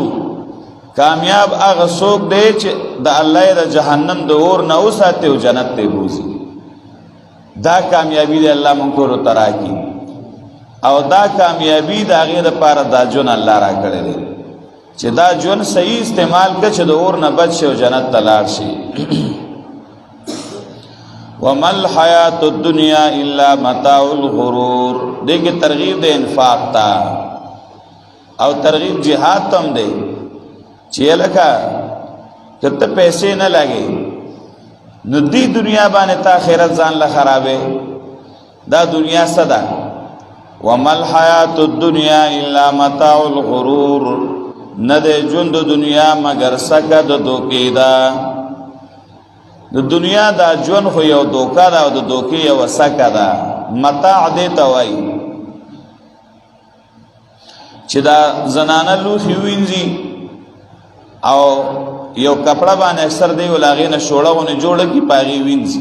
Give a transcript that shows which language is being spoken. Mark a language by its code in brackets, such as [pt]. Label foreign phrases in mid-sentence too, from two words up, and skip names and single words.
[ps] کامیاب هغه څوک دی چې د الله د جهنم د اور نه وساتي او جنت ته بوځي. دا کامیابي دی الله موږ ټولو ته راکړي او دا کامیابي د هغې دپاره دا ژوند الله راکړی دی چې دا ژوند صحیح استعمال کړه چې د اور نه بچ شي او جنت ته لاړ شي. [ar] وما الحیات الدنیا الا متاع الغرور. [ps] دې کې ترغیب د انفاق ته او ترغیب جهاد ته هم دی چې لکه که ته پیسې نه لګې نو دې دنیا باندې تا آخرت ځان له خرابې. دا دنیا څه ده؟ [ar] وما الحیات الدنیا الا متاع الغرور. [ps] نه دی ژوند د دنیا مګر سکه د دوکې ده. د دنیا دا ژوند خو یو دوکه ده او د دوکې یوه سکه ده. متاع دې ته وایي چې دا زنانه لوښي وینځي او یو کپړه باندې اکثر دی ول هغې نه شوړه غونې جوړه کړي په هغې وینځي.